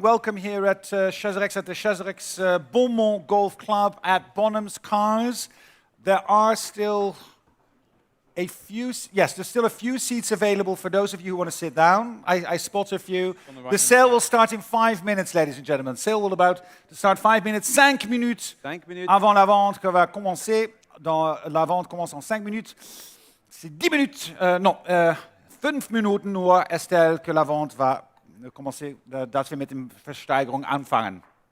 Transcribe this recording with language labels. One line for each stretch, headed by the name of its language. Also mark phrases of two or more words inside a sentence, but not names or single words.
English: Welcome here at CEST at the CEST Bonmont Golf Club at Bonhams Cars. There are still a few, yes, there's still a few seats available for those of you who want to sit down. I spot a few. The sale will start in 5 minutes, ladies and gentlemen. Sale will about to start 5 minutes,
French: 5 minutes avant la vente qui va commencer. La vente commence en 5 minutes. C'est 10 minutes, non,
German: 5 Minuten nur,
French: Estelle, que la vente va commencer,
German: dass wir mit der Versteigerung anfangen.